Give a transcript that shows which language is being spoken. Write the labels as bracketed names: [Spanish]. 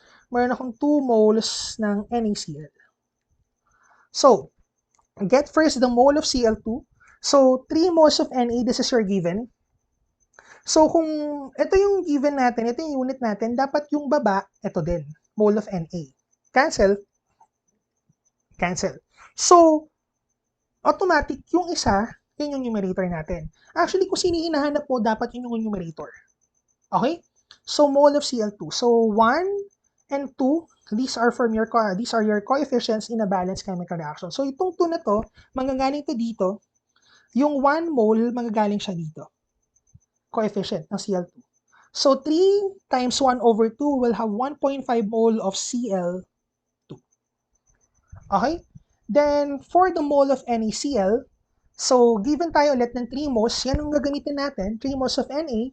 [Filipino] Meron akong 2 moles ng NaCl. [English] So, get first the mole of Cl2. So, 3 moles of Na, this is your given. [Filipino] So, kung ito yung given natin, ito yung unit natin, dapat yung baba, ito din, mole of Na. Cancel. Cancel. So, automatic, yung isa, yun yung numerator natin. Actually, kung sino hinahanap mo, dapat yun yung numerator. Okay? [English] So, mole of Cl2. So, 1 and 2, these are your coefficients in a balanced chemical reaction. [Filipino] So, itong 2 na to, manggagaling to dito. Yung 1 mole, manggagaling siya dito. Coefficient ng Cl2. [English] So, 3 times 1 over 2 will have 1.5 mole of Cl2. Okay? Then, for the mole of NaCl, so, given [Filipino] tayo ulit ng [English] 3 moles, [Filipino] yan ang gagamitin natin, [English] 3 moles of Na.